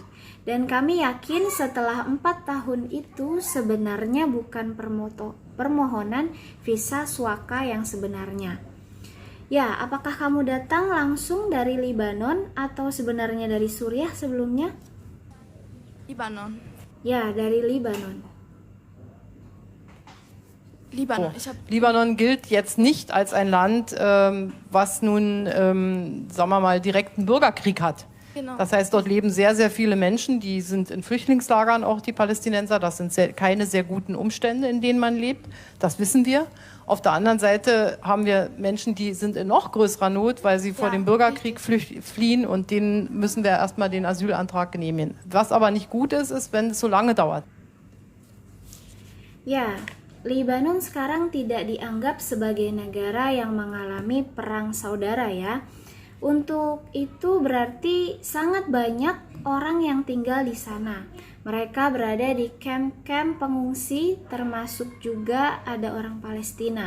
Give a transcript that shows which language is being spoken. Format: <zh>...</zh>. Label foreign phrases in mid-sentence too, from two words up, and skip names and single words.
<id>Dan kami yakin setelah 4 tahun itu sebenarnya bukan permohonan visa Suaka yang sebenarnya. Ya, apakah kamu datang langsung dari Libanon atau sebenarnya dari Suriah sebelumnya? Libanon. Ya, dari Libanon. Libanon.</id> <de>Libanon gilt jetzt nicht als ein Land, was nun, sagen wir mal, direkten Bürgerkrieg hat. Genau. Das heißt, dort leben sehr, sehr viele Menschen, die sind in Flüchtlingslagern, auch die Palästinenser. Das sind keine sehr guten Umstände, in denen man lebt. Das wissen wir. Auf der anderen Seite haben wir Menschen, die sind in noch größerer Not, weil sie vor dem Bürgerkrieg fliehen und denen müssen wir erstmal den Asylantrag genehmigen. Was aber nicht gut ist, ist, wenn es so lange dauert.</de> <id>Ya, Libanon sekarang tidak dianggap sebagai negara yang mengalami perang saudara ya. Untuk itu berarti sangat banyak orang yang tinggal di sana. Mereka berada di kamp-kamp pengungsi, termasuk juga ada orang Palestina.</id>